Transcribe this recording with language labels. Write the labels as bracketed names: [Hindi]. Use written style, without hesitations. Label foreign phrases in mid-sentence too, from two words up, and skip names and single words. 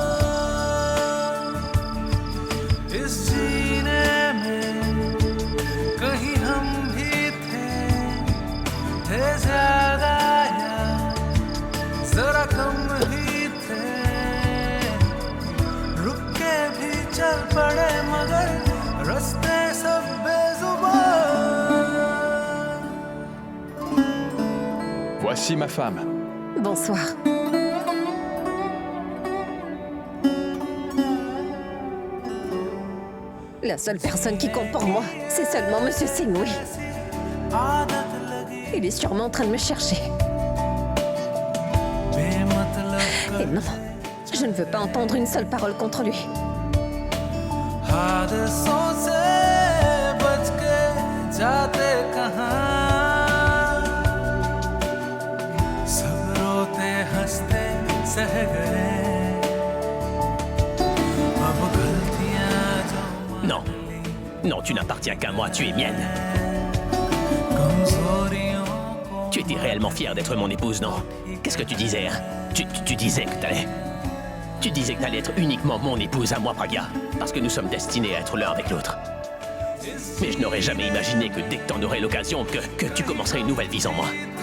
[Hindi] इस जीने में कहीं हम भी थे ज्यादा या जरा कम ही थे रुक के भी चल पड़े मगर रास्ते सब बेजुबान [French] Voici ma femme. Bonsoir. La seule personne qui compte pour moi, c'est seulement Monsieur Singh, oui. [Hindi] आदत लगी [French] Il est sûrement en train de me chercher. [Hindi] बेमतलब [French] Et non, je ne veux pas entendre une seule parole contre lui. [Hindi] हादसों से बच के जाते कहाँ सब रोते हंसते सह गए अब गलतियां जो [French] Non. Non, tu n'appartiens qu'à moi, tu es mienne. [Hindi] कमजोरियों को [French] Tu étais réellement fière d'être mon épouse, non? Qu'est-ce que tu disais, hein? Tu disais que t'allais... Tu disais que t'allais être uniquement mon épouse à moi, Pragya. Parce que nous sommes destinés à être l'un avec l'autre. Mais je n'aurais jamais imaginé que dès que t'en aurais l'occasion, que tu commencerais une nouvelle vie sans moi.